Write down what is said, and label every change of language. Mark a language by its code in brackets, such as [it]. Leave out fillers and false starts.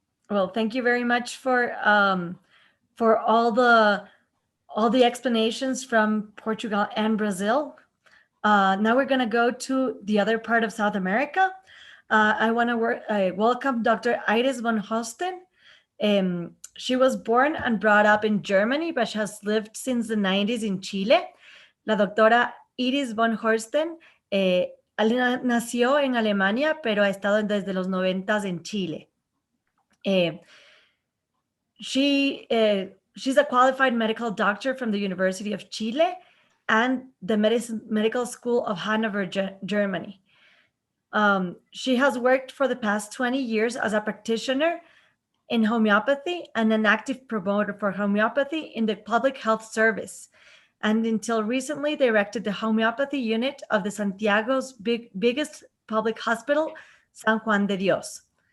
[en] Well, thank you very much for all the explanations from Portugal and Brazil. Now we're going to go to the other part of South America. I want to welcome Dr. Iris von Horsten. She was born and brought up in Germany, but she has lived since the 90s in Chile. [es] La doctora Iris von Horsten nació en Alemania, pero ha estado desde los 90s en Chile. [en] She's a qualified medical doctor from the University of Chile and the Medical School of Hanover, Germany. She has worked for the past 20 years as a practitioner in homeopathy and an active promoter for homeopathy in the public health service, and until recently directed the homeopathy unit of the Santiago's biggest public hospital, San Juan de Dios.